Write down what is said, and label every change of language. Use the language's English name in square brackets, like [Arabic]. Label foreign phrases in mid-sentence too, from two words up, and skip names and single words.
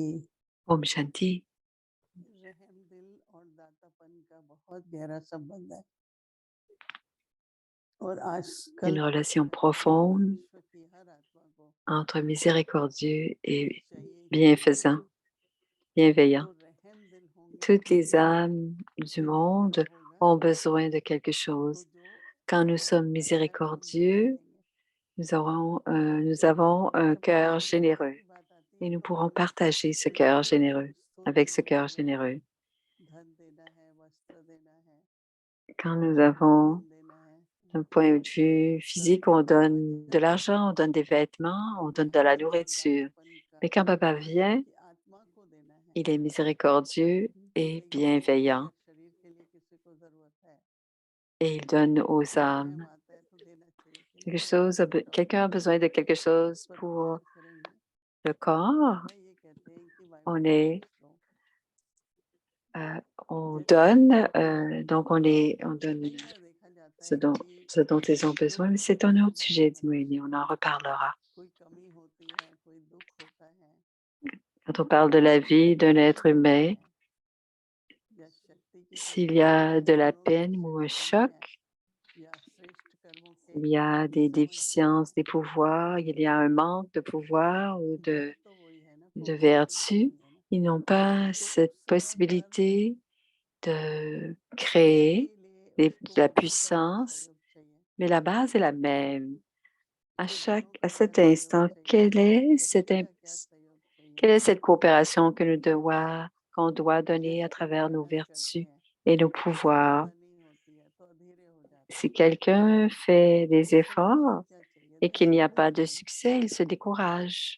[Hindi] ॐ शान्ति. रहम दिल और दातापन का बहुत गहरा संबंध है और आजकल [French] Une relation profonde [Hindi] विश्व की हर आत्मा को [French] entre miséricordieux et [Hindi] चाहिए [French] bienfaisant, bienveillant. [Hindi] तो रहम दिल होंगे [French] Toutes les [Hindi] तो [French] âmes du monde [Hindi] होगा [French] ont besoin de quelque [Hindi] तो [French] chose. [Hindi] जो [French] Quand nous sommes [Hindi] रहम [French] miséricordieux, [Hindi] करेंगे [French] nous avons un [Hindi] जब [French] cœur [Hindi] रहम दिल [French] généreux [Hindi] की बात आती है [French] et nous [Hindi] तो [French] pourrons partager ce cœur [Hindi] ईश्वर को [French] généreux, [Hindi] स्तुति [French] avec ce [Hindi] देना [French] cœur [Hindi] है, [French] généreux. [Hindi] धन देना है, वस्त्र देना है, [French] Quand nous avons [Hindi] भोजन देना है, [French] d'un point de vue physique, on donne de l'argent, on donne des vêtements, on donne de la [Hindi] रहम और [French] nourriture. [Hindi] दातापन का [French] Mais quand Papa vient, [Hindi] की आत्मा को देना है [French] il est miséricordieux et bienveillant [Hindi] अगर शरीर के लिए किसी को जरूरत है [French] et il donne aux [Hindi] तो रहम [French] âmes [Hindi] आता है तो देना चाहिए कि [French] quelque [Hindi] नहीं [French] chose. Quelqu'un a besoin de quelque [Hindi] इस [French] chose [Hindi] पर [French] pour [Hindi] विचार करेंगे। [French] le corps. [Hindi] बाबा ये कहते हैं कि [French] On [Hindi] वाइब्रेशंस लो [French] on [Hindi] जैसे [French] donne, donc on donne [Hindi] कई बार देखा जाता [French] ce [Hindi] है [French] dont, [Hindi] कि [French] ce dont ils ont [Hindi] जो [French] besoin. Mais [Hindi] किसी [French] c'est [Hindi] को [French] un autre [Hindi] बीमार [French] sujet, dit [Hindi] है [French] Moïni, on en reparlera. [Hindi] कोई कमी होती है कोई दुख होता है [French] Quand on parle de la vie d'un [Hindi] दुख [French] être [Hindi] होता [French] humain, [Hindi] है या शक्ति की [French] s'il [Hindi] कमी [French] y [Hindi] है [French] a de la [Hindi] गुणों की [French] peine ou un [Hindi] कमी [French] choc, [Hindi] है या श्रेष्ठ कर्मों के [French] il y a des [Hindi] समझ में [French] déficiences, des pouvoirs, il y a un manque de pouvoir ou [Hindi] घर तो वही है ना [French] de [Hindi] पॉसिबिलिटी [French] vertu. [Hindi] वही है ना [French] Ils n'ont pas [Hindi] तो [French] cette [Hindi] उसका मतलब [French] possibilité de [Hindi] उसके [French] créer [Hindi] लिए [French] de [Hindi] उसको [French] la [Hindi] ऊपर का [French] puissance, [Hindi] सहयोग चाहिए [French] mais la base est la même. à cet instant, quelle est cette coopération qu'on doit donner à travers nos vertus et nos pouvoirs? Si quelqu'un fait des efforts et qu'il n'y a pas de succès, il se décourage.